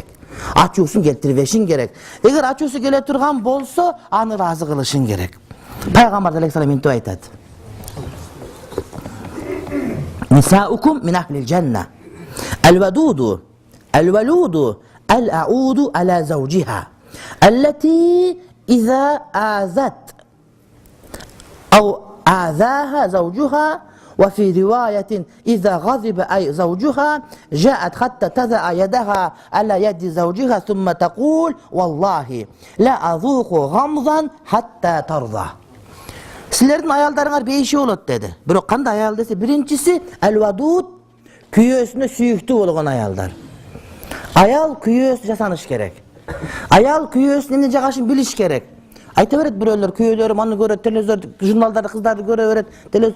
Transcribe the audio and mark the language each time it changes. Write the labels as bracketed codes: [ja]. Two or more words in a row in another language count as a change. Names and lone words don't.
[ky] Ачуусун келтирбешиң керек. Эгер ачуусу келе турган болсо, аны ыраазы кылышың керек. Пайгамбар алейхиссалам мынтип айтат. [ar] نساؤكم من أهل الجنة. الودود الولود العؤود على زوجها. التي إذا آذت أو آذاها زوجها وفي رواية إذا غضب أي زوجها جاءت حتى تضع يدها على يد زوجها ثم تقول والله لا أذوق غمضا حتى ترضى. [ky] Sizlerдің ayalдарыңар бейші болот деді. Бирок кандай аял десе, биринчиси алвадуд, күйөөсүнө сүйүктүү болгон аялдар. Аял күйөөсү жасаныш керек. Аял күйөөсүн эмне жагашын билиш керек. Айта берет бирөөлөр, күйөөлөрүм аны көрөт, телевизор, журналдарды кыздарды көрө берет, телевизор.